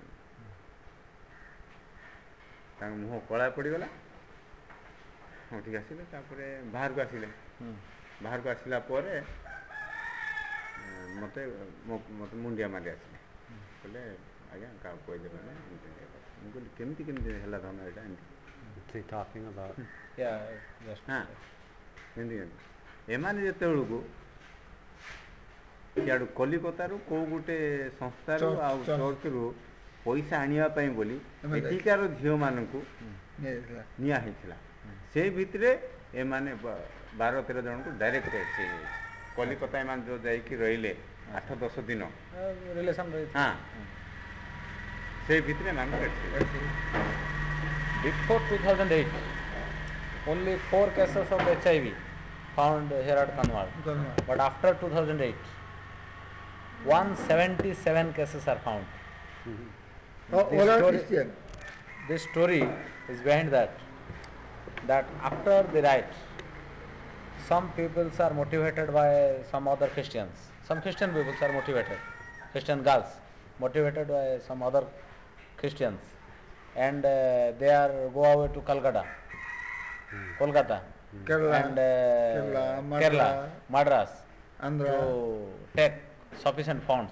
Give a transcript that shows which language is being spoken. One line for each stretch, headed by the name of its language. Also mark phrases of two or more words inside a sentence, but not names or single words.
Odia: ତାଙ୍କ ମୁହଁ କଳା ପଡ଼ିଗଲା ଉଠିକି ଆସିଲେ ତାପରେ ବାହାରକୁ ଆସିଲା ପରେ ମୋତେ ମୁଣ୍ଡିଆ ମାରି ଆସିଲେ କହିଲେ ଆଜ୍ଞା କାହାକୁ କହିଦେବେ ନା ମୁଁ କହିଲି କେମିତି ହେଲା ଧନ ଏଇଟା ଏମିତି
English: What's he talking about? Yeah, just
Odia: ହଁ ଏମିତି ଏମାନେ ଯେତେବେଳକୁ ସିଆଡ଼ୁ କଲିକତାରୁ କେଉଁ ଗୋଟେ ସଂସ୍ଥାରୁ ଆଉ ଚର୍ଚ୍ଚରୁ ପଇସା ଆଣିବା ପାଇଁ ବୋଲି ଏଠିକାର ଝିଅମାନଙ୍କୁ ନିଆ ହେଇଥିଲା। ସେଇ ଭିତରେ ଏମାନେ 12-13 ଜଣଙ୍କୁ ଡାଇରେକ୍ଟ ସେ କଲିକତା ଏମାନେ ଯେଉଁ ଯାଇକି ରହିଲେ 8-10 ଦିନ
English: relation
Odia: ହଁ ସେଇ ଭିତରେ ଏମାନେ
English: before 2008 only 4 cases of HIV found here at Kandhamal, but after 2008 177 cases are found. This story is behind that after the riot some peoples are motivated by some other Christians, some Christian peoples are motivated, Christian girls motivated by some other Christians, and they are go away to Kolkata and Kerala, Madras to take sufficient funds.